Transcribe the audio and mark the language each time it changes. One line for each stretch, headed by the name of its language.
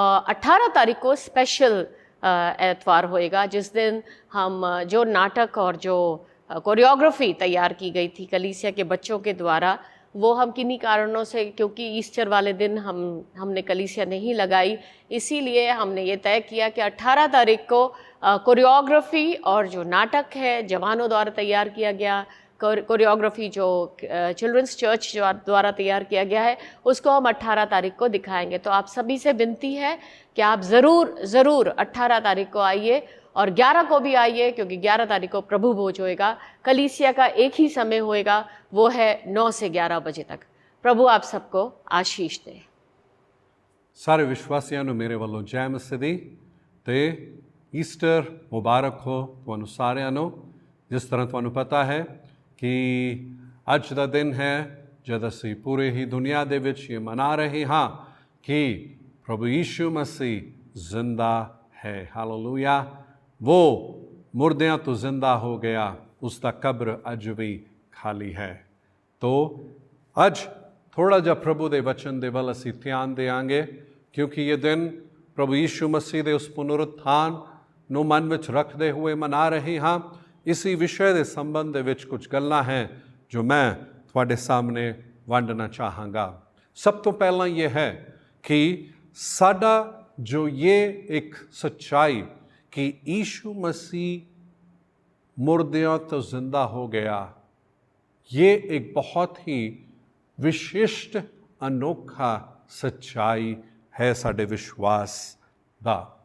Hindi: 18 तारीख को स्पेशल एतवार होएगा जिस दिन हम जो नाटक और जो कोरियोग्राफी तैयार की गई थी कलीसिया के बच्चों के द्वारा वो हम किन्हीं कारणों से क्योंकि ईस्टर वाले दिन हमने कलीसिया नहीं लगाई इसीलिए हमने ये तय किया कि 18 तारीख को कोरियोग्राफी और जो नाटक है जवानों द्वारा तैयार किया गया कोरियोग्राफी जो चिल्ड्रंस चर्च द्वारा तैयार किया गया है उसको हम 18 तारीख को दिखाएंगे। तो आप सभी से विनती है कि आप ज़रूर 18 तारीख को आइए और 11 को भी आइए क्योंकि 11 तारीख को प्रभु भोज होएगा। कलीसिया का एक ही समय होएगा वो है 9 से 11 बजे तक। प्रभु आप सबको आशीष दे।
Punjabi: ਸਾਰੇ ਵਿਸ਼ਵਾਸੀਆਂ ਨੂੰ ਮੇਰੇ ਵੱਲੋਂ ਜੈ ਮਸੀਹ ਦੀ ਤੇ ਈਸਟਰ ਮੁਬਾਰਕ ਹੋ ਤੁਹਾਨੂੰ ਸਾਰਿਆਂ ਨੂੰ। ਜਿਸ ਤਰ੍ਹਾਂ ਤੁਹਾਨੂੰ ਪਤਾ ਹੈ ਕਿ ਅੱਜ ਦਾ ਦਿਨ ਹੈ ਜਦ ਅਸੀਂ ਪੂਰੇ ਹੀ ਦੁਨੀਆ ਦੇ ਵਿੱਚ ਇਹ ਮਨਾ ਰਹੇ ਹਾਂ ਕਿ ਪ੍ਰਭੂ ਯੀਸ਼ੂ ਮਸੀਹ ਜ਼ਿੰਦਾ ਹੈ। ਹਾਲੇਲੂਇਆ। वो मुर्दियाँ तो जिंदा हो गया उसका कब्र अज भी खाली है। तो अज ਥੋੜ੍ਹਾ ਜਿਹਾ ਪ੍ਰਭੂ ਦੇ ਵਚਨ ਦੇ ਵੱਲ ਅਸੀਂ ਧਿਆਨ ਦੇਵਾਂਗੇ, ਕਿਉਂਕਿ ਇਹ ਦਿਨ ਪ੍ਰਭੂ ਯੀਸ਼ੂ ਮਸੀਹ ਦੇ ਉਸ ਪੁਨਰੁੱਥਾਨ ਨੂੰ ਮਨ ਵਿੱਚ ਰੱਖਦੇ ਹੋਏ ਮਨਾ ਰਹੇ ਹਾਂ। ਇਸੀ ਵਿਸ਼ੇ ਦੇ ਸੰਬੰਧ ਦੇ ਵਿੱਚ ਕੁਝ ਗੱਲਾਂ ਹੈ ਜੋ ਮੈਂ ਤੁਹਾਡੇ ਸਾਹਮਣੇ ਵੰਡਣਾ ਚਾਹਾਂਗਾ। ਸਭ ਤੋਂ ਪਹਿਲਾਂ ਇਹ ਹੈ ਕਿ ਸਾਡਾ ਜੋ ਇਹ ਇੱਕ ਸੱਚਾਈ ਕਿ यीशु मसीह मुर्दों तो जिंदा हो गया, ये एक बहुत ही विशिष्ट अनोखा सच्चाई है साडे विश्वास दा।